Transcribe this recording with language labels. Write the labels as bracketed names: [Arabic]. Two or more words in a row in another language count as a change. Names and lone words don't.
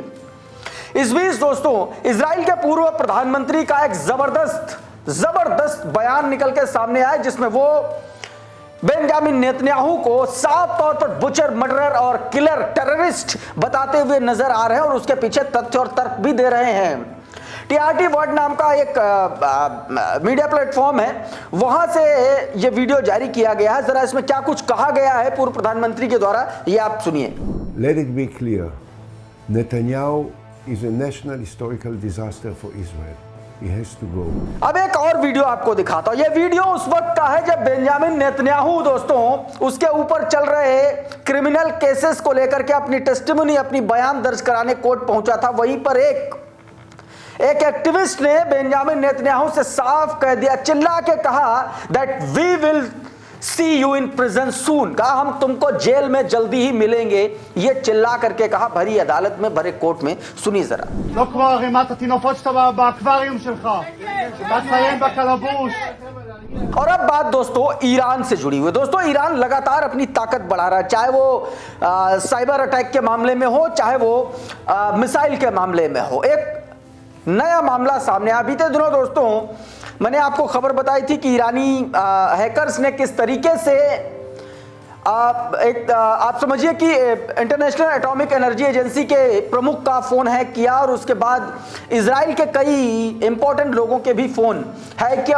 [Hindi] इस बीच दोस्तों इजराइल के पूर्व प्रधानमंत्री का एक जबरदस्त बयान निकल के सामने आया जिसमें वो बेंजामिन नेतन्याहू को साफ तौर पर [English] butcher, murderer [Hindi] और [English] killer, terrorist [Hindi] बताते हुए नजर आ रहे हैं और उसके पीछे तथ्य और तर्क भी दे रहे हैं। TRT वर्ड नाम का एक [English] media platform [Hindi] है, वहां से ये वीडियो जारी किया गया है। जरा इसमें क्या कुछ कहा गया है पूर्व प्रधानमंत्री के द्वारा, ये आप सुनिए। [English] Let it be clear, Netanyahu is a national historical disaster for Israel. He has to go. [Hindi] अब एक और वीडियो आपको दिखाता हूं। यह वीडियो उस वक्त का है जब बेंजामिन नेतन्याहू दोस्तों उसके ऊपर चल रहे [English] criminal cases [Hindi] को लेकर के अपनी टेस्टिमनी, अपनी बयान दर्ज कराने कोर्ट पहुंचा था। वहीं पर एक एक्टिविस्ट ने बेंजामिन नेतन्याहू से साफ कह दिया, चिल्ला के कहा [English] that we will see you in prison soon, [Hindi] कहा हम तुमको जेल में जल्दी ही मिलेंगे, ये चिल्ला करके कहा भरी अदालत में, भरे कोर्ट में। सुनिए जरा। [Hebrew] לא כמו ערימת התינופות שאתה באקווריום שלך. תסיים בקלבוש. [Hindi] और अब बात दोस्तों ईरान से जुड़ी हुई। दोस्तों ईरान लगातार अपनी ताकत बढ़ा रहा है, चाहे वो [English] cyber attack [Hindi] के मामले में हो, चाहे वो मिसाइल के मामले में हो। एक नया मामला सामने आया बीते दिनों दोस्तों, मैंने आपको खबर बताई थी कि ईरानी हैकर्स ने किस तरीके से आप समझिए कि इंटरनेशनल एटॉमिक एनर्जी एजेंसी के प्रमुख का फोन हैक किया और उसके बाद इजराइल के कई इंपॉर्टेंट लोगों के भी फोन हैक किया।